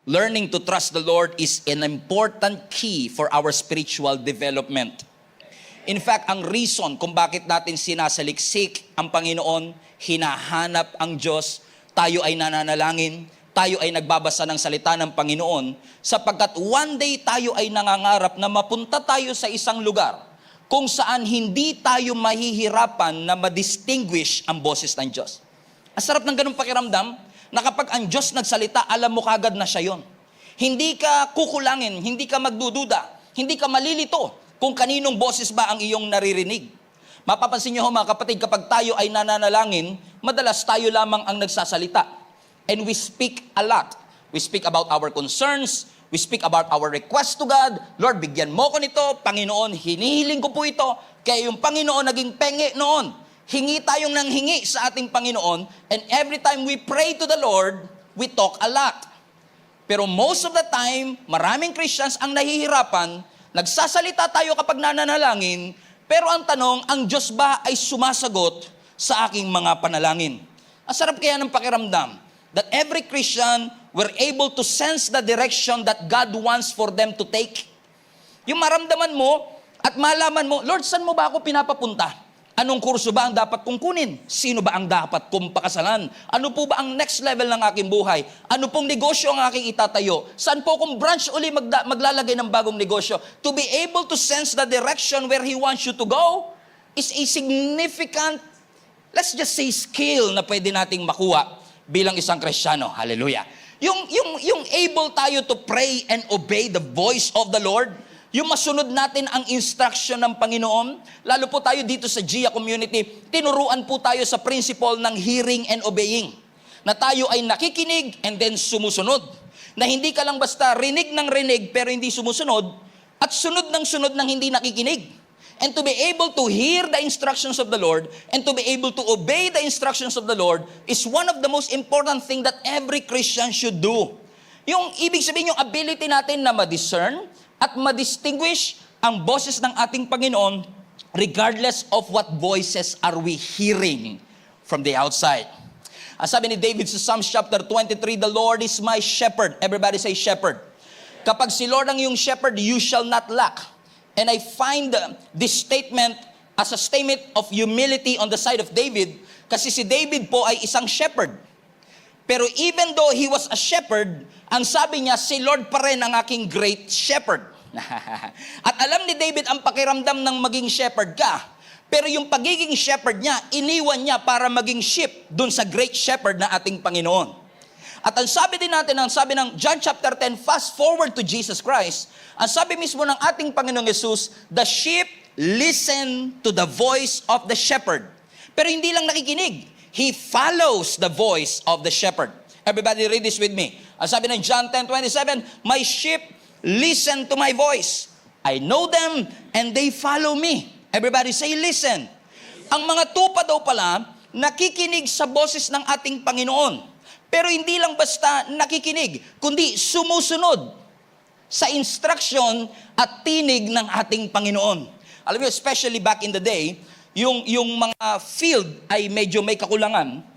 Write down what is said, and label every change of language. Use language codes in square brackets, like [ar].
[en] Learning to trust the Lord is an important key for our spiritual development. [tl] In fact, ang reason kung bakit natin sinasaliksik ang Panginoon, hinahanap ang Diyos, tayo ay nananalangin, tayo ay nagbabasa ng salita ng Panginoon, sapagkat one day tayo ay nangangarap na mapunta tayo sa isang lugar kung saan hindi tayo mahihirapan na ma-distinguish ang boses ng Diyos. Ang sarap ng ganung pakiramdam, na kapag ang Diyos nagsalita, alam mo kagad na siya yon. Hindi ka kukulangin, hindi ka magdududa, hindi ka malilito kung kaninong boses ba ang iyong naririnig. Mapapansin niyo mga kapatid, kapag tayo ay nananalangin, madalas tayo lamang ang nagsasalita. [en] And we speak a lot. We speak about our concerns, we speak about our request to God. [tl] Lord, bigyan mo ko nito. Panginoon, hinihiling ko po ito. Kaya yung Panginoon naging penge noon. Hingi tayong nanghingi sa ating Panginoon, [en] and every time we pray to the Lord, we talk a lot. [tl] Pero most of the time, maraming Christians ang nahihirapan, nagsasalita tayo kapag nananalangin, pero ang tanong, ang Diyos ba ay sumasagot sa aking mga panalangin? Ang sarap kaya ng pakiramdam [en] that every Christian were able to sense the direction that God wants for them to take. [tl] Yung maramdaman mo at malaman mo, Lord, saan mo ba ako pinapapunta? Anong kurso ba ang dapat kong kunin? Sino ba ang dapat kong pakasalan? Ano po ba ang next level ng aking buhay? Ano pong negosyo ang aking itatayo? Saan po akong branch uli maglalagay ng bagong negosyo? [en] To be able to sense the direction where He wants you to go is a significant, let's just say, skill [tl] na pwede nating makuha bilang isang Kristiyano. Hallelujah. Yung able tayo [en] to pray and obey the voice of the Lord, [tl] yung masunod natin ang instruction ng Panginoon, lalo po tayo dito sa GIA community, tinuruan po tayo sa principle ng [en] hearing and obeying. [tl] Na tayo ay nakikinig and then sumusunod. Na hindi ka lang basta rinig ng rinig pero hindi sumusunod, at sunod ng hindi nakikinig. [en] And to be able to hear the instructions of the Lord and to be able to obey the instructions of the Lord is one of the most important thing that every Christian should do. [tl] Yung ibig sabihin, yung ability natin na ma-discern at ma-distinguish ang boses ng ating Panginoon [en] regardless of what voices are we hearing from the outside. [tl] Sabi ni David sa [en] Psalms chapter 23, the Lord is my shepherd. Everybody say shepherd. [tl] Kapag si Lord ang iyong shepherd, [en] you shall not lack. And I find this statement as a statement of humility on the side of David, [tl] kasi si David po ay isang shepherd. Pero [en] even though he was a shepherd, [tl] ang sabi niya, si Lord pa rin ang aking great shepherd. At alam ni David ang pakiramdam ng maging shepherd ka. Pero yung pagiging shepherd niya, iniwan niya para maging sheep dun sa great shepherd na ating Panginoon. At ang sabi din natin, ang sabi ng John chapter 10, [en] fast forward to Jesus Christ, [tl] ang sabi mismo ng ating Panginoong Jesus, [en] the sheep listen to the voice of the shepherd. [tl] Pero hindi lang nakikinig. [en] He follows the voice of the shepherd. Everybody read this with me. [tl] Ang sabi ng [en] John 10:27, my sheep listen to my voice. I know them and they follow me. Everybody say listen. [tl] Ang mga tupa daw pala, nakikinig sa boses ng ating Panginoon. Pero hindi lang basta nakikinig, kundi sumusunod sa instruction at tinig ng ating Panginoon. Alam niyo, [en] especially back in the day, [tl] yung mga field ay medyo may kakulangan.